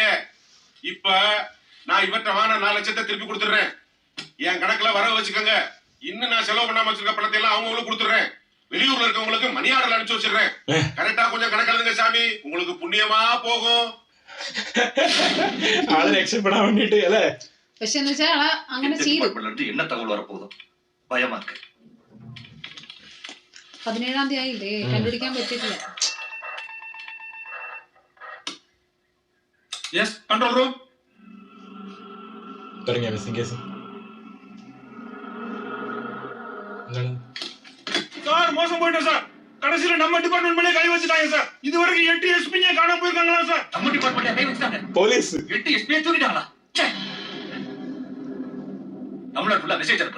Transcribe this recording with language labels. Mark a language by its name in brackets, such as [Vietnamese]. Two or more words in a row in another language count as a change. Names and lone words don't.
[Tamil] இப்ப நான் இவற்றை வாங்கின 4 லட்சத்தை திருப்பி கொடுத்துடுறேன். என் கணக்குல வரவு வச்சுக்கோங்க. இன்னும் நான் செலவு பண்ணாம வச்சிருக்க பணத்தை எல்லாம் அவங்களுக்கு கொடுத்துடுறேன். வெளியூர்ல இருக்கவங்களுக்கு மணி ஆர்டர் அனுப்பிச்சு வச்சிடுறேன். கரெக்டா கொஞ்சம் கணக்கு எழுதுங்க சாமி, உங்களுக்கு புண்ணியமா போகும். ஆளு எக்ஸெப்ட் பண்ண வேண்டிட்டு இல்ல. [Malayalam] പക്ഷെ എന്ന് വെച്ചാൽ അങ്ങനെ ചെയ്തു. [Tamil] என்ன தகவல் வரப்போகுது? பயமா இருக்கு. [Malayalam] 17ஆம் தேதி ആയില്ലേ, കണ്ടുപിടിക്കാൻ പറ്റിയിട്ടില്ല. [English] Yes control room. [Malayalam] തുടങ്ങിയ [English] missing case. [Tamil] சார் மோசம் போயிட்டோம் சார். கடைசியில நம்ம டிபார்ட்மெண்ட் மேலே கை வச்சுட்டாங்க சார். இதுவரைக்கும் 8 எஸ்பிங்க காணாம போயிருக்காங்களா சார்? நம்ம டிபார்ட்மெண்ட்ல கை வச்சுட்டாங்க. போலீஸ் 8 எஸ்பியை தூக்கிட்டாங்களா? தமிழ்நாடு ஃபுல்லா மெசேஜ் அனுப்பு.